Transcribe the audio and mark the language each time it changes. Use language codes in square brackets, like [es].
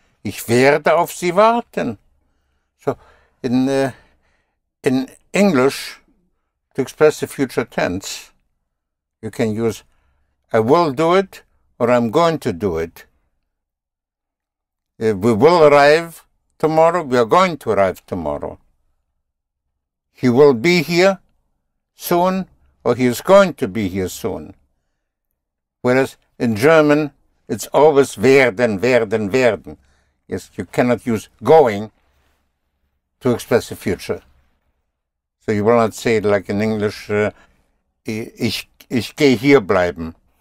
[de] Ich werde auf Sie warten. [en] So, in English, to express the future tense, you can use I will do it or I'm going to do it. We will arrive tomorrow. We are going to arrive tomorrow. He will be here soon, or he is going to be here soon. Whereas in German, it's always werden, werden, werden. Yes, you cannot use going to express the future. So you will not say it like in English, [de] ich gehe hier bleiben.